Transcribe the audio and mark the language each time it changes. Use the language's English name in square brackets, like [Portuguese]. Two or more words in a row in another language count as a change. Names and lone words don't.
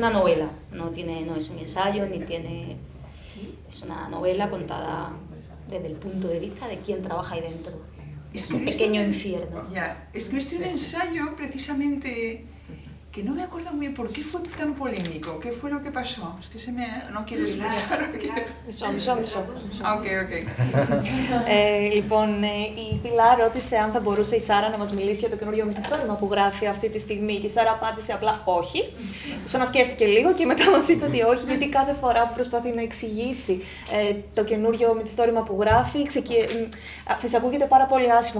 [Spanish] es una novela, no es un ensayo, ni tiene... Es una novela contada desde el punto de vista de quien trabaja ahí dentro. Es un pequeño infierno. Ya, escribiste un ensayo precisamente que no me acuerdo muy bien por qué fue tan polémico, qué fue lo que pasó. Es que se me... no quiero expresar. [Greek] Μισό. [English] Ok, ok. [Greek] Λοιπόν, η Πιλά ρώτησε αν θα μπορούσε η Σάρα να μας μιλήσει για το καινούριο μυθιστόρημα που γράφει αυτή τη στιγμή και η Σάρα απάντησε απλά όχι. Το ξανασκέφτηκε λίγο και μετά μας είπε ότι όχι, γιατί κάθε φορά που προσπαθεί να εξηγήσει το καινούριο μυθιστόρημα που γράφει, θα σε ακούγεται πάρα πολύ άσχημο.